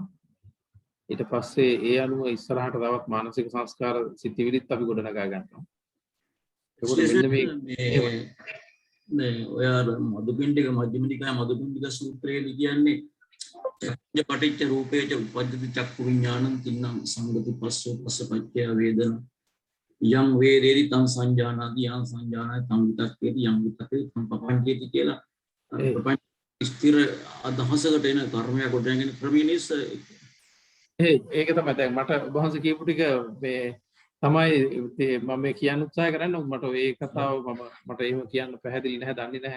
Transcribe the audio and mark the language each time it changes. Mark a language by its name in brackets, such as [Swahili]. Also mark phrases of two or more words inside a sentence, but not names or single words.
[Sinhala] ඊට පස්සේ ඒ අනුව ඉස්සරහට තවත් මානසික සංස්කාර සිතිවිලිත් අපි ගොඩනගා ගන්නවා. ඒකට මෙන්න මේ ඔය මදුපිණ්ඩික මධ්‍යම නිකාය මදුපිණ්ඩික සූත්‍රයේ කියන්නේ [Pali] පටිච්ච රූපේච උපජ්ජති චක්කු විඥානං තින්නම් සංගති පස්සෝ පස්සපච්චය වේදන යම් වේදේති තං සංජානාති යම් සංජානාති තං විතක්කේති යම් විතක්කේති තං පපංචේති [Sinhala] කියලා ප්‍රපංච ස්ථිර අදහසකට එන කර්මයක් ගොඩනගෙන ක්‍රමීනිස් ඒක තමයි දැන් මට වහන්සේ කියපු ටික මේ තමයි මම මේ කියන්න උත්සාහ කරන්නේ. මට ඒ කතාව මට එහෙම කියන්න පැහැදිලි නැහැ, දන්නේ නැහැ.